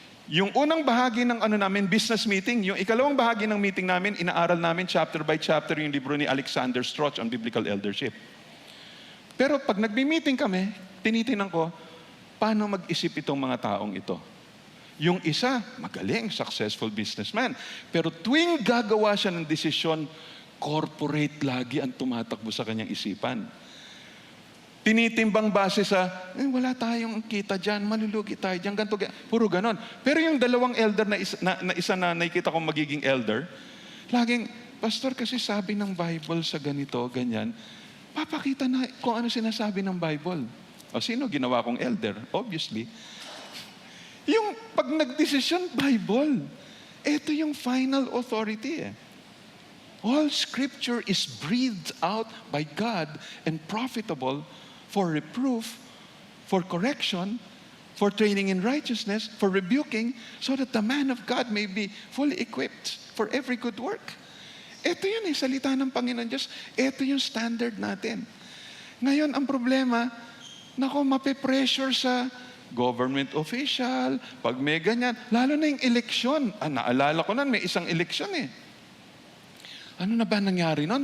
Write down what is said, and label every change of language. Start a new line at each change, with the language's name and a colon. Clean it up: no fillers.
Filipino: Yung unang bahagi ng namin, business meeting, yung ikalawang bahagi ng meeting namin, inaaral namin chapter by chapter yung libro ni Alexander Strauch on biblical eldership. Pero pag nagbi-meeting kami, tinitingnan ko, paano mag-isip itong mga taong ito? Yung isa, magaling, successful businessman. Pero tuwing gagawa siya ng desisyon, corporate lagi ang tumatakbo sa kanyang isipan. Tinitimbang base sa, wala tayong kita dyan, malulugi tayo dyan, ganito, puro ganon. Pero yung dalawang elder na isa na nakikita kong magiging elder, laging, Pastor, kasi sabi ng Bible sa ganito, ganyan, papakita na kung ano sinasabi ng Bible. O sino ginawa kong elder? Obviously. Yung pag nagdesisyon, Bible. Ito yung
English: final authority All Scripture is breathed out by God and profitable for reproof, for correction, for training in righteousness, for rebuking, so that the man of God may be fully equipped for every good work.
Filipino: Ito yun salita ng Panginoon Diyos. Ito yung standard natin. Ngayon, ang problema, mape-pressure sa government official, pag may ganyan, lalo na yung eleksyon. Naalala ko may isang eleksyon Ano na ba nangyari nun?